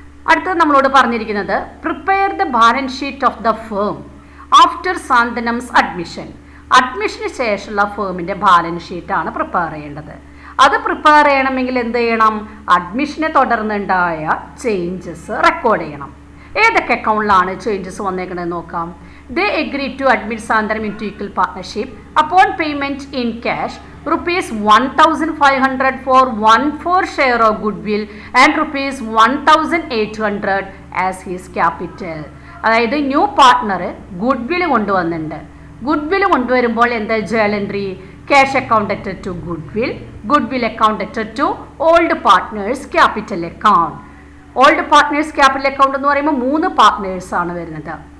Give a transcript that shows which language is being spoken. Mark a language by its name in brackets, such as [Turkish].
[Malayalam] അടുത്തത് നമ്മളോട് പറഞ്ഞിരിക്കുന്നത് [English] Prepare the balance sheet of the firm after Santhanam's admission. [Malayalam] അഡ്മിഷന് ശേഷമുള്ള ഫേമിൻ്റെ ബാലൻസ് ഷീറ്റാണ് പ്രിപ്പയർ ചെയ്യേണ്ടത്. അത് പ്രിപ്പയർ ചെയ്യണമെങ്കിൽ എന്ത് ചെയ്യണം? അഡ്മിഷനെ തുടർന്നുണ്ടായ ചേഞ്ചസ് റെക്കോർഡ് ചെയ്യണം. ഏതൊക്കെ അക്കൗണ്ടിലാണ് ചേഞ്ചസ് വന്നേക്കണമെന്ന് നോക്കാം. [English] They agreed to admit Sandhanam into equal partnership upon payment in cash rupees 1500 for 1/4 share of goodwill and rupees 1800 as his capital. [Malayalam] അതായത് ന്യൂ പാർട്ട്ണർ ഗുഡ്വിൽ കൊണ്ടുവന്നിട്ടുണ്ട്. ഗുഡ്വിൽ കൊണ്ടുവരുമ്പോൾ എന്താ journal entry? [English] Cash account to goodwill, goodwill account to old partners capital account. [Malayalam] Old partners capital account എന്ന് പറയുമ്പോൾ 3 പാർട്ട്നേഴ്സാണ് വരുന്നത്.